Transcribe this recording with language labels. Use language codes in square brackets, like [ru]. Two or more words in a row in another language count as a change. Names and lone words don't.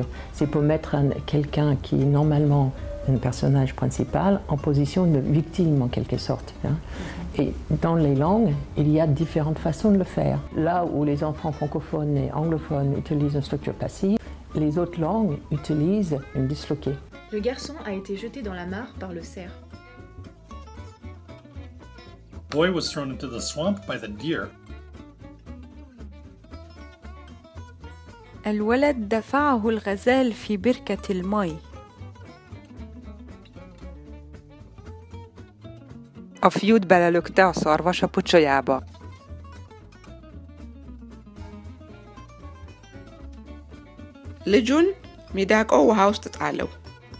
[fr] C'est pour mettre quelqu'un qui est normalement un personnage principal en position de victime en quelque sorte. Hein. Et dans les langues, il y a différentes façons de le faire. Là où les enfants francophones et anglophones utilisent une structure passive, les autres langues utilisent une disloquée. Le garçon a été jeté dans la mare par le cerf. [en] The boy was thrown into the swamp by the deer. [ar] الولد دفعه الغزال في بركة المي. [hu] A fiút belelökte a szarvas a pocsolyába. [am] ልጁን ሚዳቆ ውሃ ውስጥ ጣለው።